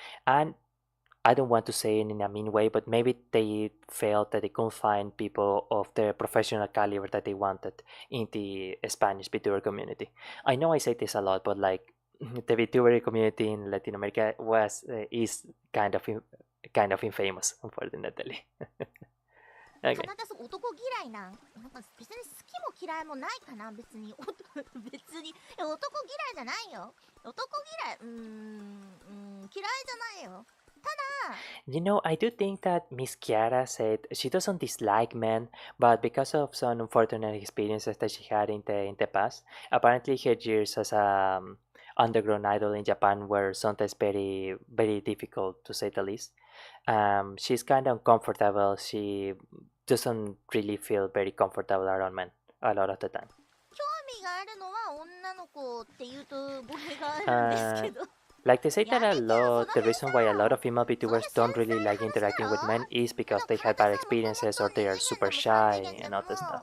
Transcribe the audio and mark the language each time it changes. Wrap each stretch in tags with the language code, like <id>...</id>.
<en>And I don't want to say it in a mean way, but maybe they felt that they couldn't find people of the professional caliber that they wanted in the Spanish VTuber community. I know I say this a lot, but like the VTuber community in Latin America is kind of infamous, unfortunately.</en> <ja>カ</ja> <en>Okay.</en> <ja>ナダそう男嫌いなんか別に好きも嫌いもないかな別に別に男嫌いじゃないよ男嫌い嫌いじゃないよただ</ja> <en>I do think that Miss Chiara said she doesn't dislike men, but because of some unfortunate experiences that she had in the past, apparently her years as a underground idol in Japan were sometimes very difficult to say the least. She's kind of uncomfortable. She doesn't really feel very comfortable around men a lot of the time.</en> <ja>興味があるのは女の子っていうと語弊があるんですけど</ja> <en>Like they say that a lot, the reason why a lot of female VTubers don't really like interacting with men is because they had bad experiences or they are super shy and all that stuff.</en>